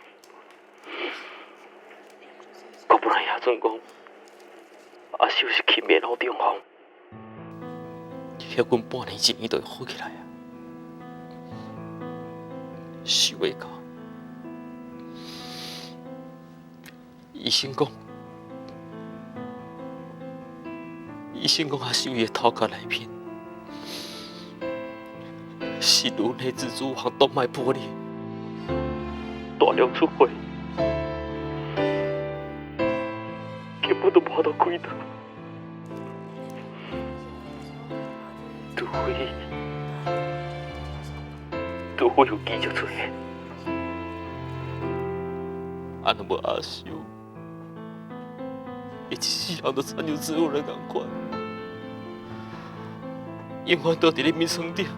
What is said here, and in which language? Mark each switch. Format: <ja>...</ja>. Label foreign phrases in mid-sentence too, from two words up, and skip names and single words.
<nan>我本来也准讲，阿秀是轻面老中风，遐阮半年一年就会好起来啊。想袂到，医生讲阿秀伊的头壳内面。心颅内蜘蛛网动脉破裂，大量出血，根本都无法度开刀，除非有急就出现，啊，若无阿秀，伊一世人都亲像植物人同款，永远倒伫咧眠床顶。</nan>